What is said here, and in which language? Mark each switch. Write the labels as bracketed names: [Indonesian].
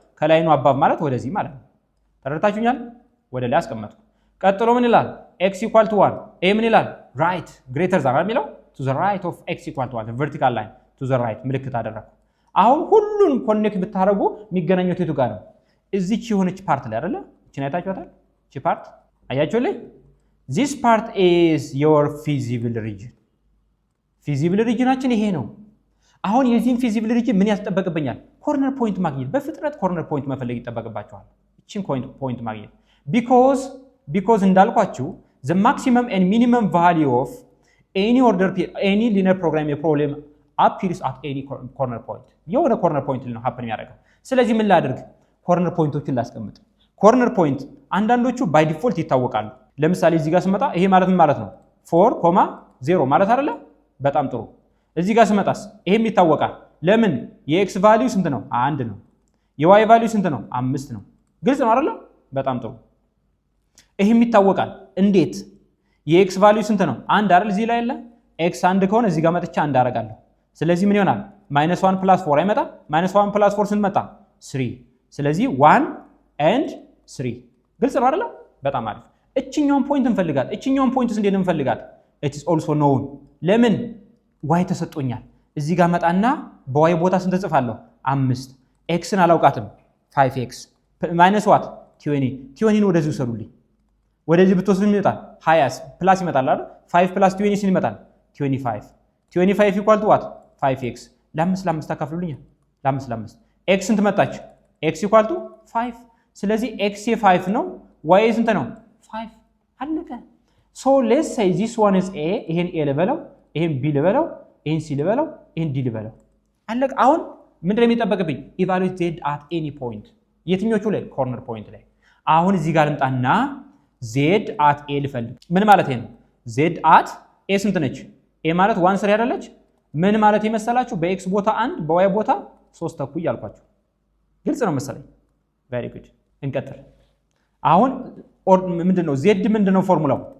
[Amharic] ከላይ ነው አባብ ማለት ወደዚህ ማለት ነው። ተረድታችሁኛል? ወደ ላይ አስቀመጥኩ። ቀጥሎ ምን ይላል? [English] x ኢኳል ቱ 1 [Amharic] ይሄ ምን ይላል? [English] ራይት ግሬተር ዛን የሚለው to the right of x ኢኳል ቱ 1 vertical line to the right [Amharic] ምልክት አደረኩ። አሁን ሁሉንም ኮኔክት ብታረጉ የሚገናኙት የቱ ጋር ነው? እዚች የሆነች ፓርት ላይ አይደለ? እቺን አይታችኋታል? እቺ ፓርት አያችሁልኝ? [English] this part is your feasible region feasible regionአችን [Amharic] ይሄ ነው። አሁን የዚህን feasible region ምን ያስጠበቅብኛል? ኮርነር ፖይንት ማግኘት። በፍጥነት ኮርነር ፖይንት መፈለግ ይጠበቅባቸዋል። እቺን ፖይንት ማግኘት because እንዳልኳችሁ [English] the maximum and minimum value of any linear programming problem appears at any corner point [Amharic] የሆነ ኮርነር ፖይንት ነው happen የሚያደርገው። ስለዚህ ምን ላድርግ? ኮርነር ፖይንቶችን ላስቀምጥ። ኮርነር ፖይንት አንዳንዶቹ ባይ ዲፎልት ይታወቃሉ። ለምሳሌ እዚህ ጋር ስመጣ ይሄ ማለት ምን ማለት ነው? 4,0 ማለት አይደለ? በጣም ጥሩ። እዚህ ጋር ስመጣስ ይሄም ይታወቃል። ለምን? የኤክስ ቫልዩ ስንት ነው? 1 ነው። የዋይ ቫልዩ ስንት ነው? 5 ነው። ግልጽ ነው አይደለ? በጣም ጥሩ። ይሄም ይታወቃል። እንዴት? የኤክስ ቫልዩ ስንት ነው? 1 አይደል? እዚህ ላይ ያለ ኤክስ 1 ከሆነ እዚህ ጋር መጥቻ 1 አደርጋለሁ። ስለዚህ ምን ይሆናል? -1 + 4 አይመጣም? -1 + 4 ስንት መጣ? 3። ስለዚህ 1 and 3 ግልጽ ነው አይደለ? በጣም አሪፍ። እቺኛውን ፖይንት እንፈልጋት። እቺኛውን ፖይንትስ እንዴት እንፈልጋት? [English] it is also known [Amharic] ለምን? ዋይ ተሰጥቶኛል። እዚህ ጋር መጣና በዋይ ቦታ ስንት ጽፋለሁ? 5። ኤክስን አላውቃትም 5x ማይነስ ዋት 20 ነው። ወደዚህ ወሰዱልኝ። ወደዚህ ብትወስዱ ይመጣል 20 ፕላስ ይመጣል አይደል? 5 + 20 ሲል ይመጣል 25 ኢኳል ቱ ዋት 5x ለ5 ታካፍሉልኛል። ለ5 x ስንት መጣች? x ኢኳል ቱ 5። ስለዚህ x 5 ነው፣ y ስንት ነው? 5 አለቀ። [English] ሶ ሌትስ ሴይ ዚስ ዋን ኢዝ [Amharic] a ይሄን a ልበለው፣ ይሄን b ልበለው፣ ይሄን c ልበለው፣ ይሄን d ልበለው። አለቀ። አሁን ምንድነው የሚጠበቅብኝ? [English] ኢቫሉዌት z at any point [Amharic] የትኞቹ ላይ? ኮርነር ፖይንት ላይ። አሁን እዚህ ጋር ልምጣና z at a ልፈልግ። ምን ማለት ነው? z at a ስንት ነች? a ማለት 1 3 አይደለች? ምን ማለት ይመስላችሁ? በx ቦታ 1 በy ቦታ 3 ተኩል ያልኳችሁ ግልጽ ነው መሰለኝ። ቬሪ ጉድ። እንቀጥል። አሁን ምንድነው z ምንድነው ፎርሙላው?